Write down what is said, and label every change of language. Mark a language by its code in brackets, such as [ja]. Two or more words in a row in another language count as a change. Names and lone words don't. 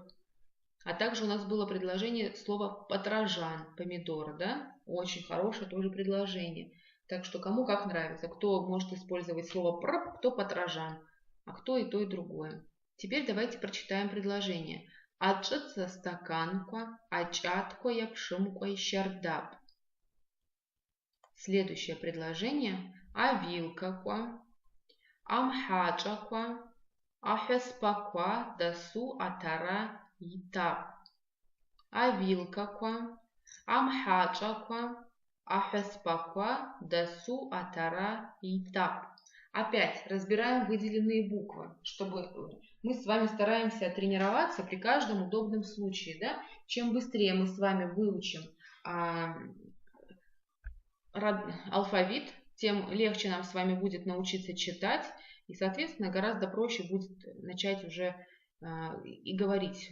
[ru] А также у нас было предложение слова патрожан, помидор, да? Очень хорошее тоже предложение. Так что кому как нравится. Кто может использовать слово прп, кто патрожан, а кто и то, и другое. Теперь давайте прочитаем предложение. [ab] Ачыца стаканква, ачатко япшимква щардап. [ru] Следующее предложение. [ab] Авилкаква, амхачаква, ахеспаква, дасу атара итап. Авилкаква, амхачаква, ахеспаква, дасу атара итап. [ru] Опять разбираем выделенные буквы, чтобы мы с вами стараемся тренироваться при каждом удобном случае. Да? Чем быстрее мы с вами выучим алфавит, тем легче нам с вами будет научиться читать, и, соответственно, гораздо проще будет начать уже и говорить.